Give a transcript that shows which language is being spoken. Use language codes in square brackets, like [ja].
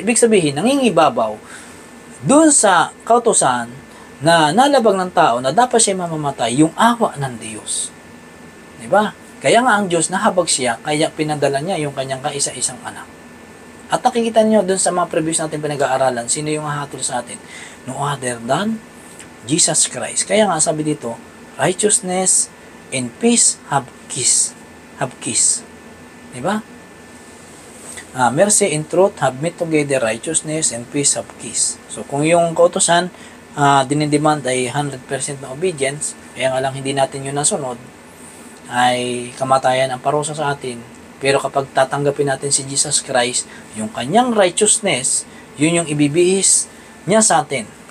[tl] Ibig sabihin, nangingibabaw doon sa kautusan na nalabag ng tao na dapat siya mamamatay, yung awa ng Diyos. Diba? Kaya nga ang Diyos nahabag siya, kaya pinadala niya yung kanyang kaisa-isang anak. At nakikita niyo doon sa mga previous natin pinag-aaralan, sino yung hahatol sa atin? [en] No other than Jesus Christ. [tl] Kaya nga sabi dito, [en] righteousness and peace have kiss. Have kiss. Diba? Mercy and truth have met together, righteousness and peace have kiss. [tl] So kung yung kautusan, dinidemand ay 100% na obedience, kaya nga lang hindi natin yun nasunod, ay kamatayan ang parusa sa atin. Pero kapag tatanggapin natin si Jesus Christ, yung kanyang righteousness, yun yung ibibihis niya sa atin.